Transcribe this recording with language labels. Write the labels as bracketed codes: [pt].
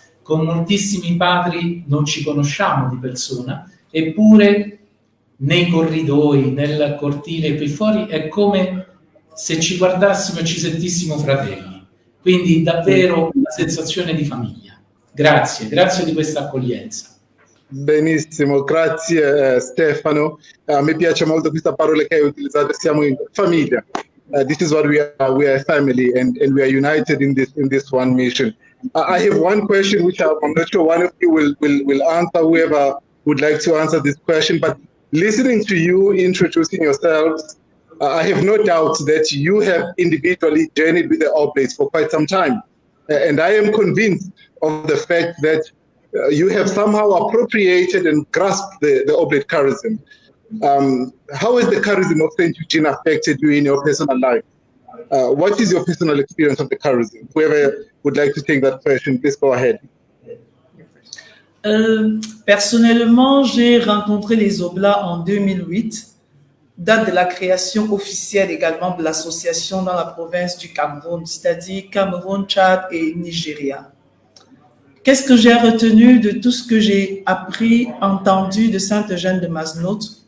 [it] Con moltissimi padri non ci conosciamo di persona, eppure nei corridoi, nel cortile qui fuori, è come se ci guardassimo e ci sentissimo fratelli. Quindi davvero una sensazione di famiglia. Grazie, grazie di questa accoglienza. Benissimo, grazie Stefano. Mi piace molto questa parola che hai utilizzato, siamo in famiglia. [en] This is what we are a family, and we are united in this one mission. I have one question which I'm not sure one of you will answer, whoever would like to answer this question, but listening to you introducing yourselves, I have no doubt that you have individually journeyed with the Oblates for quite some time. And I am convinced of the fact that you have somehow appropriated and grasped the Oblate Charism. How has the charism of St. Eugene affected you in your personal life? What is your personal experience of the charism? Whoever would like to take that question, please go ahead. [fr] Personnellement, j'ai rencontré les Oblats en 2008, date de la création officielle également de l'association dans la province du Cameroun, c'est-à-dire Cameroun, Tchad et Nigeria. Qu'est-ce que j'ai retenu de tout ce que j'ai appris, entendu de Sainte Eugène de Masnote?